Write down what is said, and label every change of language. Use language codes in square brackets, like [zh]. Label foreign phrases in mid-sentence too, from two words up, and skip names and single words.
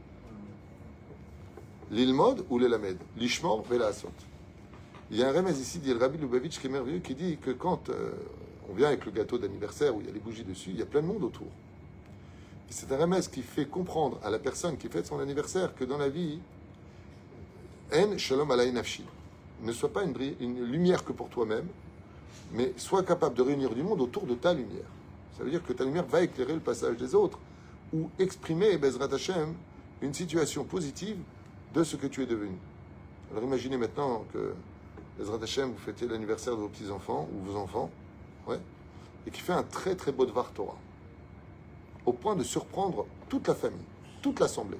[he] ללמוד וללמד? לשמור ולעשות. [fr] Il y a un remèze ici, dit le rabbi Lubavitch, qui est merveilleux, qui dit que quand on vient avec le gâteau d'anniversaire où il y a les bougies dessus, il y a plein de monde autour. Et c'est un remèze qui fait comprendre à la personne qui fête son anniversaire que dans la vie, en [he] שלום עלי נפשי, [fr] ne sois pas une lumière que pour toi-même, mais sois capable de réunir du monde autour de ta lumière. Ça veut dire que ta lumière va éclairer le passage des autres ou exprimer, [he] בעזרת השם, [fr] une situation positive de ce que tu es devenu. Alors imaginez maintenant que, [he] בעזרת השם, [fr] vous fêtez l'anniversaire de vos petits-enfants ou vos enfants, ouais, et qui fait un très très beau [he] דבר תורה, [fr] au point de surprendre toute la famille, toute l'assemblée.